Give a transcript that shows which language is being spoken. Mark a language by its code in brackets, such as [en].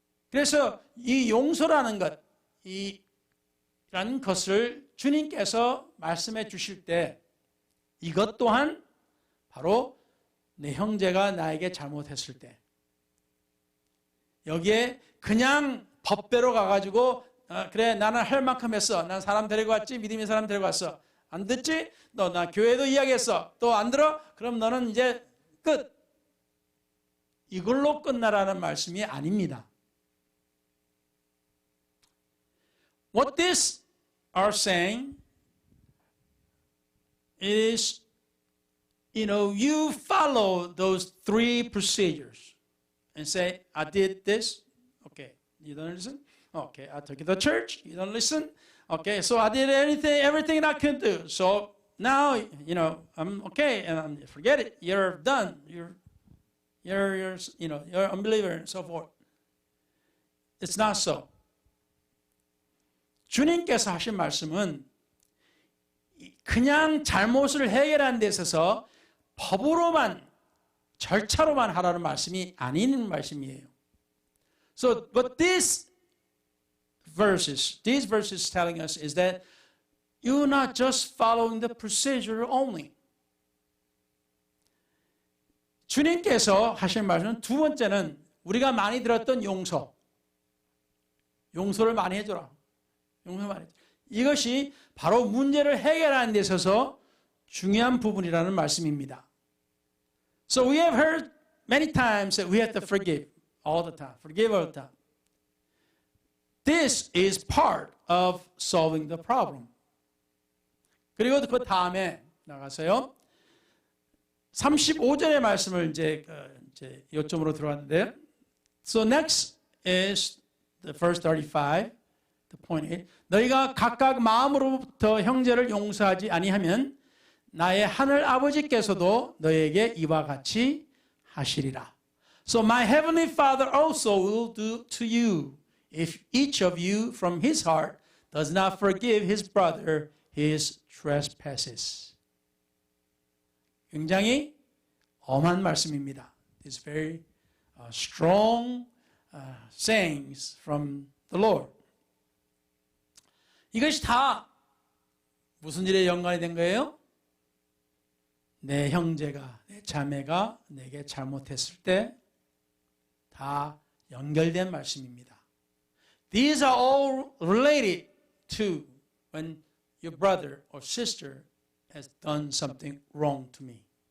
[ko] 그래서 이 용서라는 것, 이라는 것을 주님께서 말씀해 주실 때 이것 또한 바로 내 형제가 나에게 잘못했을 때 여기에 그냥 법대로 가가지고 그래 나는 할 만큼 했어. 난 사람 데리고 왔지. 믿음의 사람 데리고 왔어. 안 듣지? 너 나 교회도 이야기했어. 또 안 들어? 그럼 너는 이제 끝. 이걸로 끝나라는 말씀이 아닙니다. [en] What this are saying is, you follow those 3 procedures and say, I did this. Okay, you don't listen? Okay, I took you to church. You don't listen? Okay, so I did everything I could do. So now, I'm okay, and forget it. You're done. You're an unbeliever and so forth. It's not so. [ko] 주님께서 하신 말씀은 그냥 잘못을 해결하는 데 있어서 법으로만 절차로만 하라는 말씀이 아닌 말씀이에요. [en] So, but these verses telling us is that you're not just following the procedure only. [ko] 주님께서 하신 말씀은 두 번째는 우리가 많이 들었던 용서를 많이 해줘라. 용서 많이 해줘라. 이것이 바로 문제를 해결하는 데 있어서 중요한 부분이라는 말씀입니다. [en] So we have heard many times that we have to forgive all the time. Forgive all the time. This is part of solving the problem. [ko] 그리고 그 다음에 나가서요. 35절의 말씀을 이제 요점으로 들어왔는데요. [en] So next is the verse 35. The point is, [ko] 너희가 각각 마음으로부터 형제를 용서하지 아니하면 나의 하늘 아버지께서도 너희에게 이와 같이 하시리라. [en] So my heavenly Father also will do to you if each of you from his heart does not forgive his brother his trespasses. [ko] 굉장히 엄한 말씀입니다. [en] It's very strong sayings from the Lord. [ko] 이것이 다 무슨 일에 연관이 된 거예요? 내 형제가, 내 자매가 내게 잘못했을 때 다 연결된 말씀입니다. [en] These are all related to when your brother or sister has done something wrong to me.